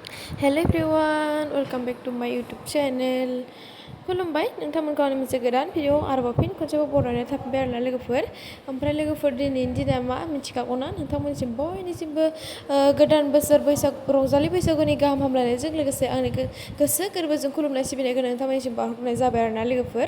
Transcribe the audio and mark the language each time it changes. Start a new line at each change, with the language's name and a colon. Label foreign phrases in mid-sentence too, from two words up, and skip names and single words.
English: Hello everyone, welcome back to my YouTube channel.
Bodo: खुलुमबाय नोंथांमोनखौ आंनि मोनसे गोदान भिडिअ आरोबाव फिन खनसेबाव बरायनाय थाफिनबाय आरोना लोगोफोर। ओमफ्राय लोगोफोर दिनैनि दिना मा मिथिखागौना नोंथांमोननिसिम बयनिसिमबो गोदान बोसोर रंजालि बैसागुनि गाहाम हामलायनायजों लोगोसे आंनि गोसो गोरबोजों खुलुमनाय सिबिनायखौ नोंथांमोननिसिम बावहरनाय जाबाय आरोना लोगोफोर।